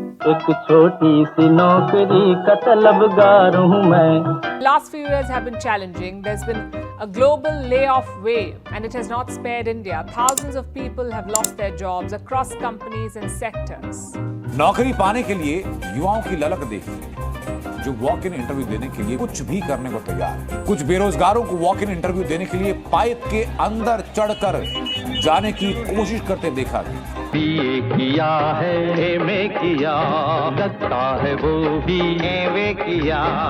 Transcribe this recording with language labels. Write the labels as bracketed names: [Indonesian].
[Hindi] एक छोटी सी नौकरी का तलबगार हूँ मैं। [English] Last few years have been challenging. There's been a global layoff wave and it has not spared India. Thousands of people have lost their jobs across companies and sectors. [Hindi] नौकरी पाने के लिए युवाओं की ललक देखिए, जो वॉक इन इंटरव्यू देने के लिए कुछ भी करने को तैयार है। कुछ बेरोजगारों को वॉक इन इंटरव्यू देने के लिए पाइप के अंदर चढ़कर जाने की कोशिश करते देखा गया। बीए किया है, एमए किया, लगता है वो भी एमए किया।